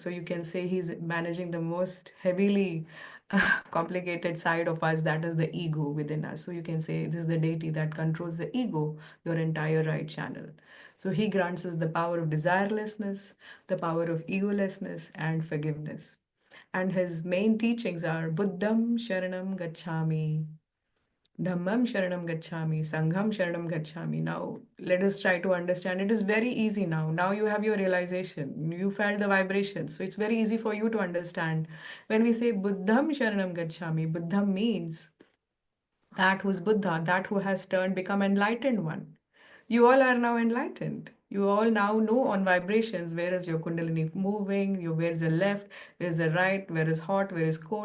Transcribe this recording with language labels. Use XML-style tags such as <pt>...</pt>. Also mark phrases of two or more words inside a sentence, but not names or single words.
<en>So you can say he's managing the most heavily complicated side of us, that is the ego within us. So you can say this is the deity that controls the ego, your entire right channel. So he grants us the power of desirelessness, the power of egolessness, and forgiveness. And his main teachings are</en> <pi>Buddham Sharanam Gacchami, Dhammam Sharanam Gacchami, Sangham Sharanam Gacchami.</pi> <en>Now, let us try to understand. It is very easy now. Now you have your realization. You felt the vibrations. So it's very easy for you to understand. When we say</en> <pi>Buddham Sharanam Gacchami,</pi> <en>Buddham means that who's Buddha, that who has turned, become enlightened one. You all are now enlightened. You all now know on vibrations where is your Kundalini moving, where is the left, where is the right, where is hot, where is cold.</en>